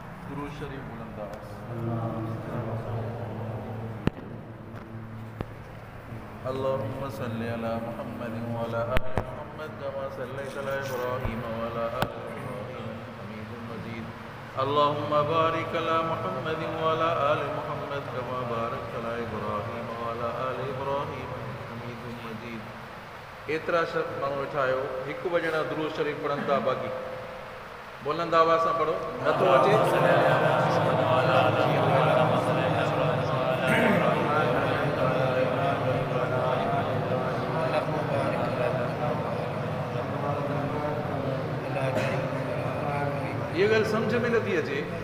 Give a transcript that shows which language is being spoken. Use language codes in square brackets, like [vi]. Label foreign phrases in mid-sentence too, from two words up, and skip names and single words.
[sd] दुरूद शरीफ बुलंदास। [ar] اللهم صل على محمد وعلى آل محمد كما صليت على إبراهيم وعلى آل إبراهيم حميد مجيد. اللهم بارك على محمد وعلى آل محمد كما باركت على إبراهيم وعلى آل إبراهيم حميد مجيد. [sd] एतिरा शब्द माण्हू वेठा आहियो, हिकु ॿ ॼणा दुरूद शरीफ पढ़नि था, बाक़ी बुलंद आवाज़ सां पढ़ो, नथो अचे। ये ॻाल्हि सम्झ में नथी अचे।